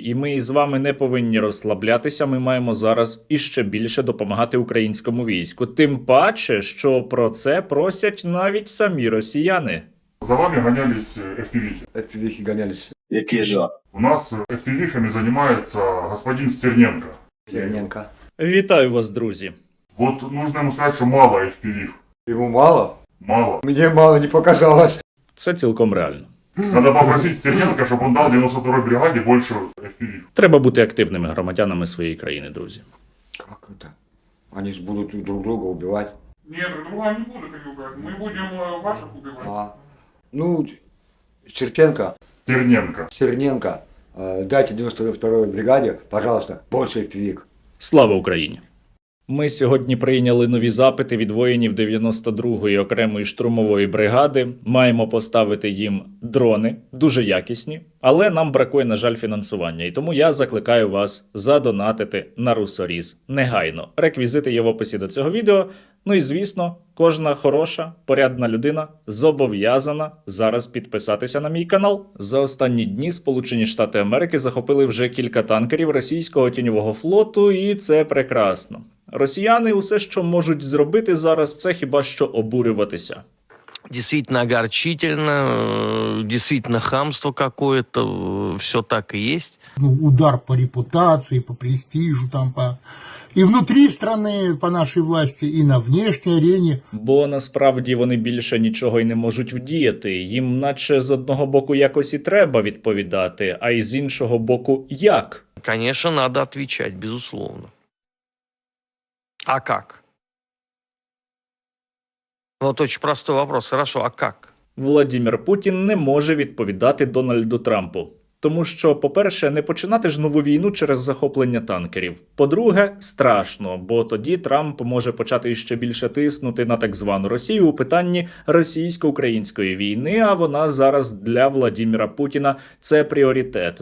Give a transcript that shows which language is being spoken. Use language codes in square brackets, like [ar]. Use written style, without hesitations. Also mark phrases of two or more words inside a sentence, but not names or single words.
[uk] І ми із вами не повинні розслаблятися, ми маємо зараз іще більше допомагати українському війську. Тим паче, що про це просять навіть самі росіяни. [ru] За вами гонялись FPV-хи. FPV-хи гонялись. [uk] Які ж? [ru] У нас FPV-хами занимается господин Стерненко. Стерненко. [uk] Вітаю вас, друзі! [ru] Вот нужно ему сказать, что мало FPV. Ему мало? Мало. Мне мало не показалось. [uk] Це цілком реально. [ru] Надо попросить Стерненко, чтобы он дал 92-й бригаде больше FPV. [uk] Треба бути активними громадянами своєї країни, друзі. [ru] Как это? Они же будут друг друга убивать. Нет, друга не будут их убивать. Мы будем ваших убивать. Ну, Черченко, Стерненко. дайте 92-й бригаде, пожалуйста, больше FPV. [uk] Слава Україні! Ми сьогодні прийняли нові запити від воїнів 92-ї окремої штурмової бригади. Маємо поставити їм дрони, дуже якісні, але нам бракує, на жаль, фінансування. І тому я закликаю вас задонатити на Русоріз негайно. Реквізити є в описі до цього відео. Ну і, звісно, кожна хороша, порядна людина зобов'язана зараз підписатися на мій канал. За останні дні Сполучені Штати Америки захопили вже кілька танкерів російського тіньового флоту, і це прекрасно. Росіяни усе, що можуть зробити зараз, це хіба що обурюватися. [ru] Действительно огорчительно, действительно хамство какое-то, все так и есть. Удар по репутации, по престижу, там, и внутри страны, по нашей власти, и на внешней арене. [uk] Бо насправді вони більше нічого й не можуть вдіяти. Їм наче з одного боку якось і треба відповідати, а й з іншого боку як? [ru] Конечно, надо отвечать, безусловно. А как? Вот очень простой вопрос. Хорошо, а как? [uk] Владимир Путін не може відповідати Дональду Трампу. Тому що, по-перше, не починати ж нову війну через захоплення танкерів. По-друге, страшно, бо тоді Трамп може почати ще більше тиснути на так звану Росію у питанні російсько-української війни, а вона зараз для Владимира Путіна це пріоритет.